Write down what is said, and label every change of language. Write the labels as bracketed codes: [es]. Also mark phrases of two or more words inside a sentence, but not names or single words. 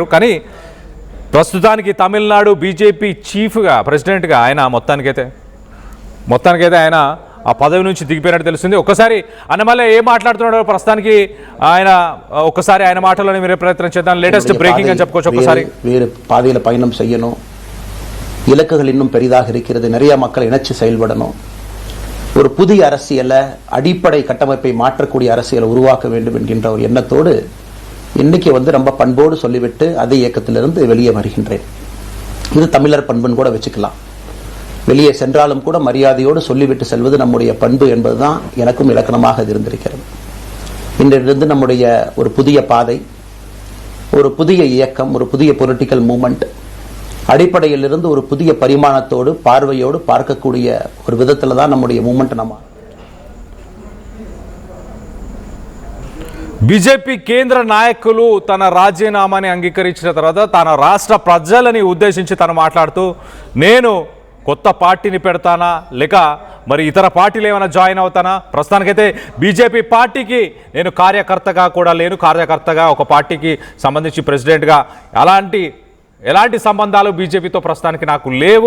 [te] కానీ ప్రస్తుతానికి తమిళనాడు బీజేపీ చీఫ్గా ప్రెసిడెంట్గా ఆయన మొత్తానికైతే ఆయన ఆ పదవి నుంచి దిగిపోయినట్టు తెలుస్తుంది. ఒక్కసారి అన్నమలై ఏం మాట్లాడుతున్నాడో ప్రస్తుతానికి ఆయన మాటలోనే మీరు ప్రయత్నం చేద్దాం. [en] latest breaking [te] అని చెప్పుకోవచ్చు. ఒకసారి [ta] வேறு பாதையில் பயணம் செய்யணும், இலக்குகள் இன்னும் பெரிதாக இருக்கிறது, நிறைய மக்கள் இணைச்சு செயல்படணும், ஒரு புதிய அரசியலை அடிப்படை கட்டமைப்பை மாற்றக்கூடிய அரசியலை உருவாக்க வேண்டும் என்கின்ற ஒரு எண்ணத்தோடு இன்னைக்கு ரொம்ப பண்போடு சொல்லிவிட்டு அதே இயக்கத்திலிருந்து வெளியே வருகின்றேன். இது தமிழர் பண்புன்னு கூட வச்சுக்கலாம். வெளியே சென்றாலும் கூட மரியாதையோடு சொல்லிவிட்டு செல்வது நம்முடைய பண்பு என்பதுதான் எனக்கும் இலக்கணமாக இருந்திருக்கிறது. இன்றிலிருந்து நம்முடைய ஒரு புதிய பாதை, ஒரு புதிய இயக்கம், ஒரு புதிய [en] political movement [ta] அடிப்படையிலிருந்து ஒரு புதிய பரிமாணத்தோடு பார்வையோடு பார்க்கக்கூடிய ஒரு விதத்துல தான் நம்முடைய மூவ்மெண்ட் நம்ம [te] బీజేపీ కేంద్ర నాయకులు తన రాజీనామాని అంగీకరించిన తర్వాత తన రాష్ట్ర ప్రజలని ఉద్దేశించి తను మాట్లాడుతూ నేను కొత్త పార్టీని పెడతానా లేక మరి ఇతర పార్టీలు ఏమైనా జాయిన్ అవుతానా, ప్రస్తుతానికైతే బీజేపీ పార్టీకి నేను కార్యకర్తగా ఒక పార్టీకి సంబంధించి ప్రెసిడెంట్గా ఎలాంటి సంబంధాలు బీజేపీతో ప్రస్తుతానికి నాకు లేవు.